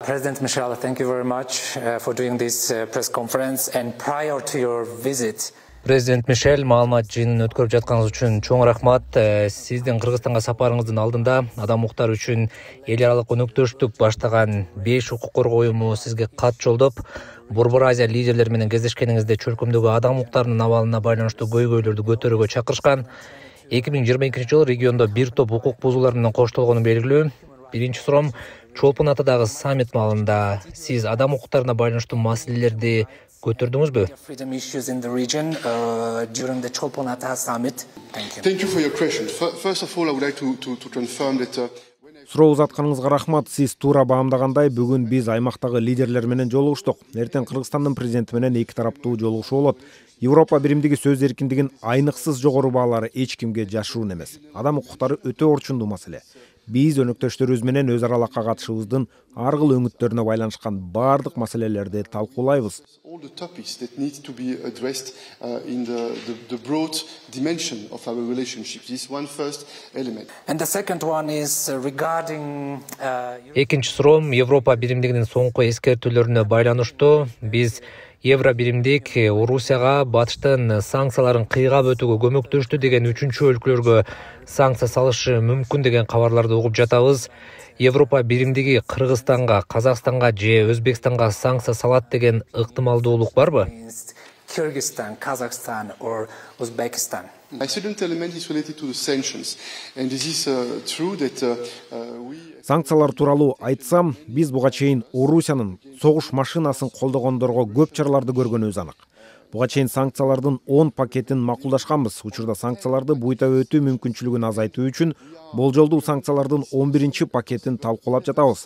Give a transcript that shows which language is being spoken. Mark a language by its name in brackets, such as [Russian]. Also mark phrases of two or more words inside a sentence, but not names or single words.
[English] President Michel, thank you very much for doing this press conference. And prior to your visit, [Kyrgyz] Президент Мишель, маалымат жыйынын өткөрүп жатканыңыз үчүн чоң рахмат. Сиздин Кыргызстанга сапарыңыздын алдында адам укуктар үчүн эл аралык өнөктөштүк баштаган 5 укук коргоо уюму сизге кат жолдоп, Борбор Азия лидерлери менен кездешкениңизде чөлкөмдөгү адам укуктарынын абалына байланыштуу көйгөйлөрдү көтөрүүгө чакырышкан. 2022-жылы региондо бир топ укук бузуулар менен коштолгону белгилүү. Биринчи суроом, Чолпон Атадагы саммит маалында сиз адам укуктарына байланыштуу маселелерди көтөрдүңүзбү? [English] Thank you for your question. First of all, I would like to confirm that [Kyrgyz] Суроо узатканыңызга рахмат. Сиз туура баамдагандай, бүгүн биз аймактагы лидерлер менен жолугуштук. Эртең Кыргызстандын президенти менен эки тараптуу жолугушуу болот. Европа биримдиги сөз эркиндигин айныксыз жогору баалары эч кимге жашыруун эмес. Адам укуктары өтө орчундуу маселе. Биз өнөктөштөрүбүз менен өз аралыкка катышыбыздын ар кыл өңүттөрүнө байланышкан бардык маселелерди талкуулайбыз. [English] all the topics that need to be addressed in the broad dimension of our relationship. This is one first element. And the second one is regarding [Kyrgyz] Экинчи суроом, Европа биримдигинин соңку эскертүүлөрүнө байланыштуу. Биз Евро биримдик Орусияга батыштын санкцияларын кыйгап өтүүгө көмөктөштү деген үчүнчү өлкөлөргө санкция салышы мүмкүн деген кабарларды угуп жатабыз. Европа биримдиги Кыргызстанга, Казакстанга же Өзбекстанга санкция салат деген ыктымалдуулук барбы? [English] Kyrgyzstan, Kazakhstan or Uzbekistan. My second element is related to the sanctions, and this is true that we. [Kyrgyz] Санкциялар тууралуу айтсам, биз буга чейин Орусиянын согуш машинасын колдогондорго көп чараларды көргөнүбүз анык. Буга чейин санкциялардын 10 пакетин макулдашканбыз. Учурда санкцияларды буйта өтүү мүмкүнчүлүгүн азайтуу үчүн болжолдуу санкциялардын 11 пакетин талкуулап жатабыз.